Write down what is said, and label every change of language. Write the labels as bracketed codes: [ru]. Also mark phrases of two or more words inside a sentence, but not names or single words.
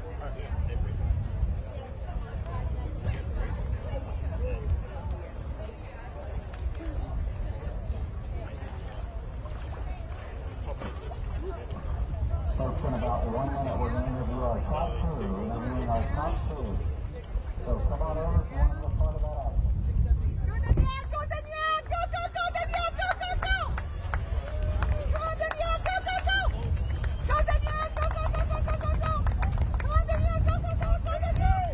[en] Folks, in about 1 minute, we're going to interview our top 2. We're interviewing our top 2. So come on over to one of the front of that action. Go, Danielle! Go, Danielle! Go, go, go, Danielle! Go, go, go! Go, Danielle! Go, go, go! Go, Danielle! Go, go, go, go, go, go, go! Come on, Danielle! Go, go, go, go, Danielle!